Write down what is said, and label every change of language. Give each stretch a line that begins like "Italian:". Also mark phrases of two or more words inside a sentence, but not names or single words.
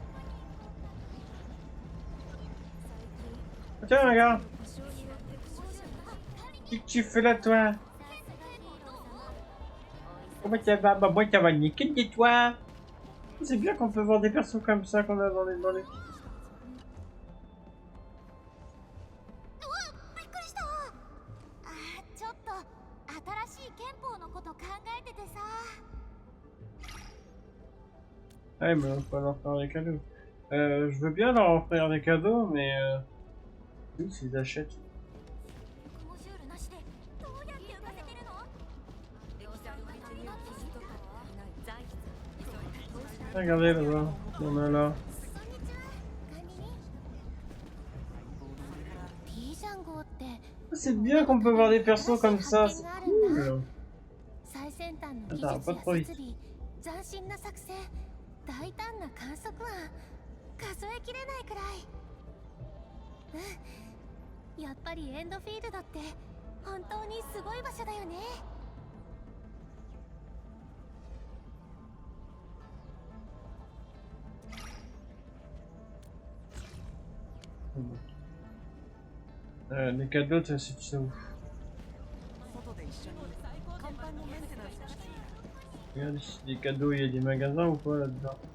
French: Tiens, regarde! Qu'est-ce que tu fais là, toi? Comment ça va? Bah, moi, ça va nickel, et toi? C'est bien qu'on peut voir des persos comme ça qu'on a dans les...
Japanese: ちょっと新しい憲法のこと考えててさ。
French: Ah, il me faut leur faire des cadeaux. Je veux bien leur offrir des cadeaux, mais oui, s'ils achètent. Regardez là-bas, il y en a là. C'est bien qu'on peut voir des persos comme ça, c'est cool. Attends, pas trop vite.
Japanese: 大胆な観測案、数えきれないくらい。やっぱりエンドフィールドって本当にすごい場所だよね。
French: Les cadeaux, c'est ouf. Regarde ici, des cadeaux, il y a des magasins ou pas là-dedans?